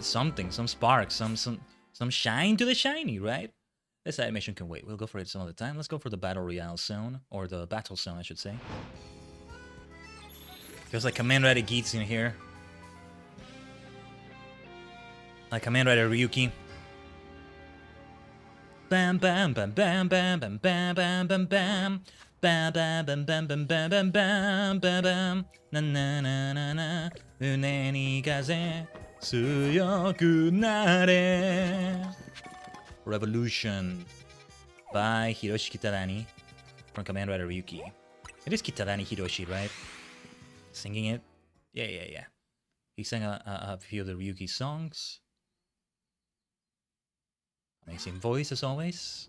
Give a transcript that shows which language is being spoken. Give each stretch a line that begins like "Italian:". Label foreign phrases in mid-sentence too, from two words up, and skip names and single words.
English: Something, some spark, some shine to the shiny, right? This side mission can wait. We'll go for it some other time. Let's go for the Battle Royale zone. Or the Battle Zone, I should say. Feels like Kamen Rider Geats in here. Like Kamen Rider Ryuki. Bam bam bam bam bam bam bam bam bam bam. Bam bam bam bam bam bam bam bam bam bam. Na na na na na.
Japanese: うねに風強くなれ.
English: Revolution by Hiroshi Kitadani from Kamen Rider Ryuki. It is Kitadani Hiroshi, right? Singing it? Yeah. He sang a few of the Ryuki songs. Amazing voice as always.